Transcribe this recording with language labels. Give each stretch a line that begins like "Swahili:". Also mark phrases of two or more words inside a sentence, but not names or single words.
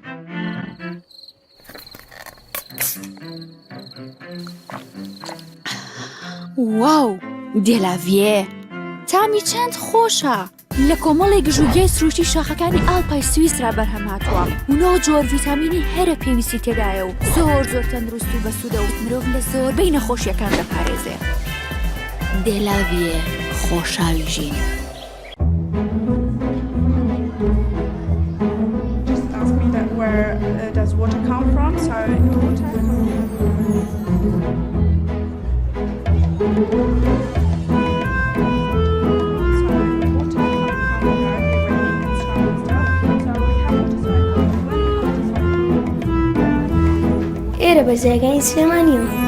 Central Kurdish: واو دێلاڤێ تامی چەند خۆشە لە کۆمەڵی گژوگەی سروشتی شاخەکانی ئاڵپای سویسرا بەرهەمهاتووە و 9 جۆر ڤیتامینی هەرە پێویستی تێدایە و زۆر تەندروست و بەسوودە و مرۆڤ لە زۆربەی نەخۆشیەکان دەپارێزێ دێلاڤێ خۆشاوی ژین.
English: Where does water come from? So water.
Central Kurdish: ئێرە بەرزایگانی سلێمانیەوە.